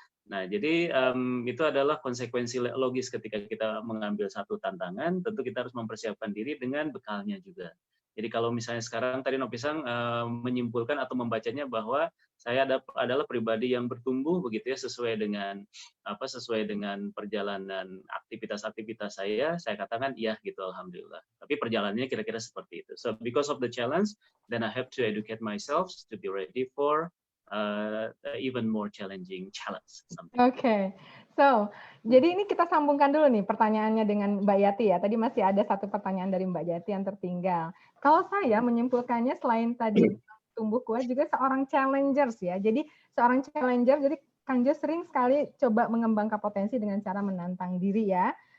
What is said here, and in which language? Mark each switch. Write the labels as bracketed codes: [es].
[id] Nah, jadi itu adalah konsekuensi logis ketika kita mengambil satu tantangan, tentu kita harus mempersiapkan diri dengan bekalnya juga. Jadi kalau misalnya sekarang tadi Nopisang menyimpulkan atau membacanya bahwa saya adalah pribadi yang bertumbuh begitu ya sesuai dengan perjalanan aktivitas-aktivitas saya katakan iya gitu alhamdulillah. Tapi perjalanannya kira-kira seperti itu. [en] So because of the challenge, then I have to educate myself to be ready for even more challenging challenge. [id] Oke, so jadi ini kita sambungkan dulu nih pertanyaannya dengan Mbak Yati ya. Tadi masih ada satu pertanyaan dari Mbak Yati yang tertinggal. Kalau saya menyimpulkannya selain tadi tumbuh kuat juga seorang challengers ya. Jadi seorang challenger, jadi Kang Jo sering sekali coba mengembangkan potensi dengan cara menantang diri ya.